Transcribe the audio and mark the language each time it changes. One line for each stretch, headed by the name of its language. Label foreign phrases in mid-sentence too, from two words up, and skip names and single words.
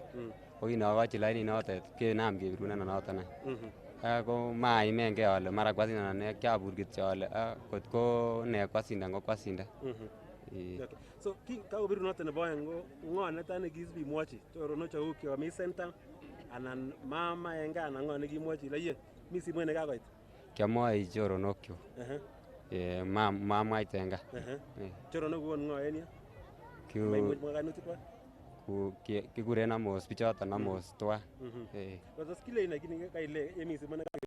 Kalenjin: Ko kinakochi lainit notet kenam kebirunen noton. Ko maimenge ale mara kwasindan ne kyabur kityo ale kotko ne kwasindan ko kwasindan. Okay. So kakobiru noton nebo aeng ko ngo netai nekisibi mwochi choronok cheu kyomi center anan mama enga anan ngo nekimwochi leye mi simoit nekakoit. Kiamwoi choronok chu. Mamwaite enga. Choronok kuon ngo en yo? Kikuren Amos bichoton Amos twa. Tos kile inakini kaile yemi simoit nekakoit.